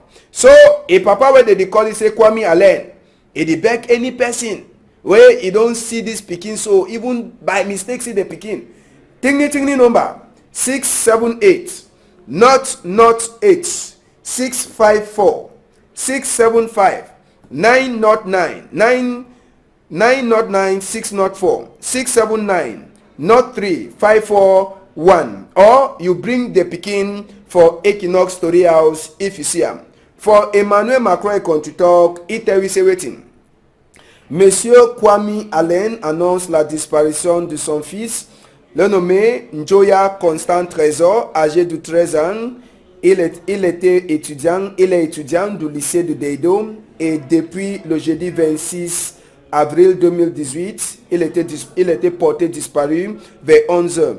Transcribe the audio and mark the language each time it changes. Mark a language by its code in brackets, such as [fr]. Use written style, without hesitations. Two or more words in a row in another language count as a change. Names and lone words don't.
[pcm] So a papa wey dey call it say Kwame Allen, e dey beg any person wey e don see this pikin, so even by mistake see the pikin, tingly number 678 not 8 654 675 909 909 604 679 3 541, or you bring the pikin for Equinox Story House if you see am. For Emmanuel Macron country talk, e tell you say wetin. [fr] Monsieur Kwame Allen annonce la disparition de son fils, le nommé Njoya Constant Trésor, âgé de 13 ans. Il est étudiant du lycée de Deido et depuis le jeudi 26 avril 2018, il était porté disparu vers 11 heures.